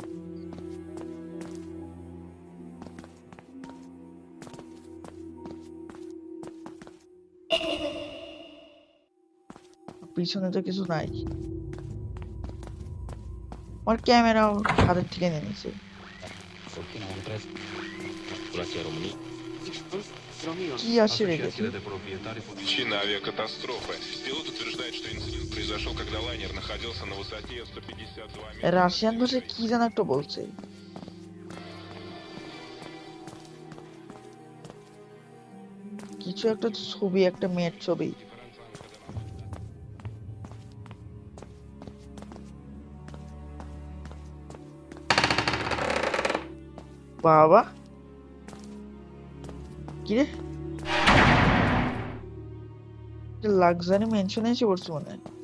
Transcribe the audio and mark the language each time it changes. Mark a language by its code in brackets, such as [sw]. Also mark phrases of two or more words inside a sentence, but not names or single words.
[bn] পিছনে তো কিছু নাই। আমার ক্যামেরাও হাতের থেকে নিয়ে নিয়েছে। কি আসছে রে? [ru] Причина авиакатастрофы. Пилот утверждает, что инцидент произошел, когда лайнер находился на высоте 152 метра. [bn] রাশিয়ান ভাষায় কি যেন একটা বলছে। কিছু একটা ছবি, একটা মেয়ের ছবি। বাবা কি রে, [en] luxury mansion [bn] এসে পড়ছে মনে হয়।